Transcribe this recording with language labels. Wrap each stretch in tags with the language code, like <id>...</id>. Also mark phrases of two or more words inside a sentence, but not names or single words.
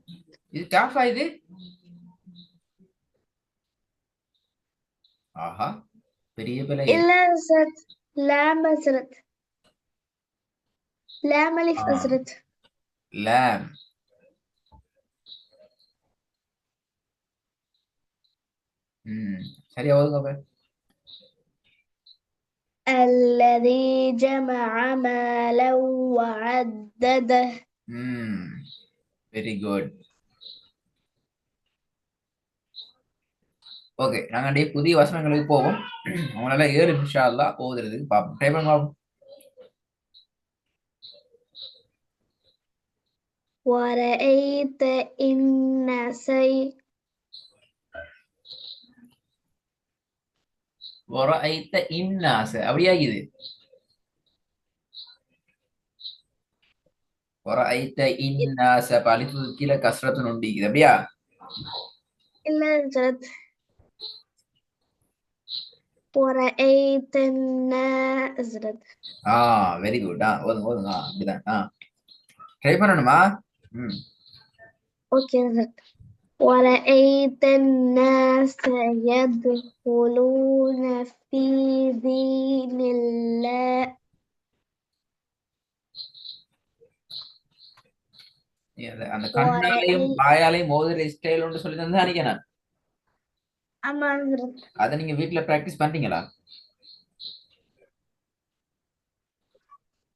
<ta>இது காஃபா இது? ஆஹா, பெரிய பிள்ளை. இல்ல ஹஸ்ரத், லாம் ஹஸ்ரத். லாம் அலிஃப் ஹஸ்ரத். லாம். சரியா ஓதுங்க அப்ப.</ta> <ar>الذي جمع مالا وعدده</ar> <en>very good.</en> <ta>ஓகே, நாங்க அப்படியே புதிய வசனங்களுக்கு போவோம். அவங்களால 7</ta> <ar>إن شاء الله</ar> <ta>ஓதுறதுக்கு பார்ப்போம். ட்ரை பண்ண பார்ப்போம்.</ta> <ar>ورأيت الناس وَرَأَيْتَ النَّاسَ</ar> <ta>அப்படியா இது?</ta> <ar>وَرَأَيْتَ النَّاسَ</ar> <ta>அலிஃபு கீழே கஸ்ரத்து நுண்டி இது அப்படியா?</ta> <ar>إلا جد. ورأيت الناس جد.</ar> <en>very good.</en> <ta>ஓதுங்க ஓதுங்க. அப்படிதான். ட்ரை பண்ணணுமா?</ta> <ar>أوكي جد. ورأيت الناس يدخلون في دين الله.</ar> <ta>அந்த கண்ணாலையும் வாயாலையும் மோதிர ஸ்டைல் ஒன்று சொல்லி தந்தா நான். ஆமா அதை நீங்க வீட்டுல பிராக்டிஸ் பண்றீங்களா?</ta>